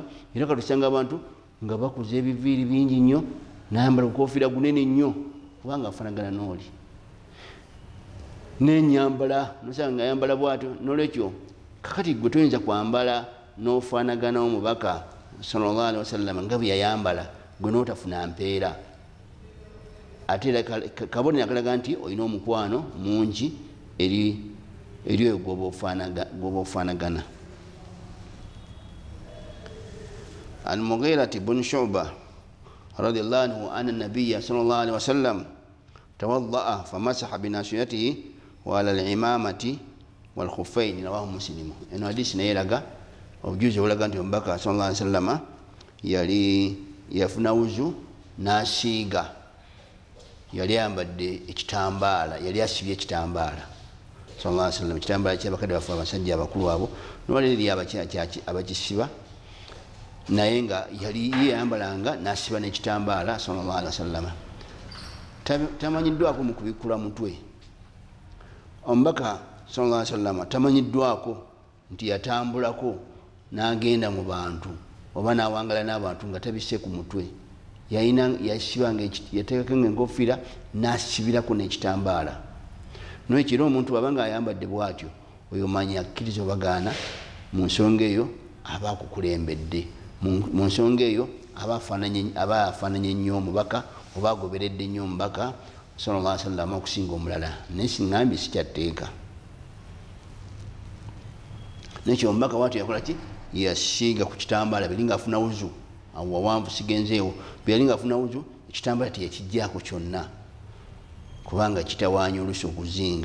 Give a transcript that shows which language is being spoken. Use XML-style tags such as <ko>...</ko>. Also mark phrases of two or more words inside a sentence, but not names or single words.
<lg>Era katusanga abantu nga bakuza ebiviiri bingi nnyo, nayambala obukofiira gunene nnyo, kubanga afaanagana n'oli. N'ennyambala nosanga nga ayambala bw'atyo. N'olwekyo kakati gwe toyinza kwambala n'ofaanagana omubaka</lg> <ar>صلى الله عليه وسلم</ar> <lg>nga bwe yayambala, gwe n'otafuna mpeera. Ate era kabonero akalaga nti olina omukwano mungi eri oyo gwoba ofaanagana.</lg> <ar>المغيرة بن شعبة رضي الله عنه أن النبي صلى الله عليه وسلم توضأ فمسح بناصيته وعلى العمامة والخفين رواه مسلم.</ar> <lg>Eno hadisi naye eraga obujuzi obulaga nti omubaka</lg> <ar>صلى الله عليه وسلم</ar> <lg>yali yafuna wuzu n'asiiga, yali ayambadde ekitambaala, yali asibye ekitambaala</lg> <ar>صلى الله عليه وسلم,</ar> <lg>ekitambaala ky'abakadde baffe abasajja abakulu abo, nolwaleero eri abakisiba, naye nga yali yeyambalanga n'asiba n'ekitambaala</lg> <ar>صلى الله عليه وسلم.</ar> <lg>Tamanyiddwako mu kubikkula mutwe. Omubaka</lg> <ar>صلى الله عليه وسلم</ar> <lg>tamanyiddwako nti yatambulako n'agenda mu bantu oba n'awangala n'abantu nga tabisse ku mutwe. Yasibanga yateekako enkofiira n'asibirako n'ekitambaala. N'ekiro omuntu bw'abanga ayambadde bw'atyo, oyo manya akkiriza obagaana, mu nsonga eyo aba akukulembedde, mu nsonga eyo aba afaananye nnyo omubaka oba agoberedde nnyo omubaka</lg> <ar>صلى الله عليه وسلم</ar> <lg>okusinga omulala. Naye siŋŋambye sikyatteeka. N'ekyo omubaka bw'atyo yakola ki? yasiiga ku kitambala bilinga afuna wuzu awo wawanvu sigenzeewo bilinga afuna wuzu ekitambala teyakijjaako kyonna kubanga kitawaanya oluusi okuzinga.</lg>